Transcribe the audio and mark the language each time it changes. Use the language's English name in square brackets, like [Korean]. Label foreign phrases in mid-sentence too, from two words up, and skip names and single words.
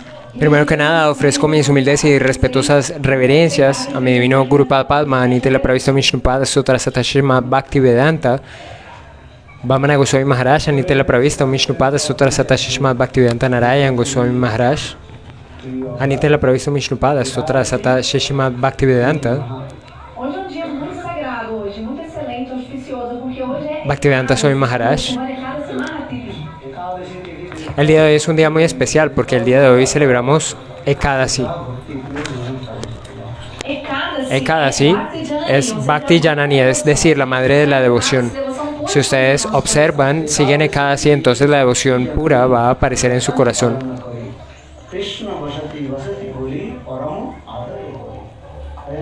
[Spanish] Primero que nada, ofrezco mis humildes y respetuosas reverencias a mi divino Guru Padma, Nitya Pravisto Vishnupada Sutra Satashima Bhaktivedanta, Vamana Goswami Maharaj, Nitya Pravisto Vishnupada Sutra Satashima Bhaktivedanta Narayan Goswami Maharaj, Nitya Pravisto Vishnupada Sutra Satashima Bhaktivedanta, [Portuguese] Hoje é um dia muito sagrado, hoje, muito excelente, auspicioso, porque hoje é Bhaktivedanta Swami Maharaj. Ekadasi Mahatiri. [Spanish] El día de hoy es un día muy especial porque el día de hoy celebramos Ekadasi. Ekadasi es [Sanskrit] भक्ति जननी, [Spanish] es decir, la madre de la devoción. Si ustedes observan, siguen Ekadasi, entonces la devoción pura va a aparecer en su corazón. [Bangla] কৃষ্ণ বসতি বসতি বলি পরম আদরে বলি.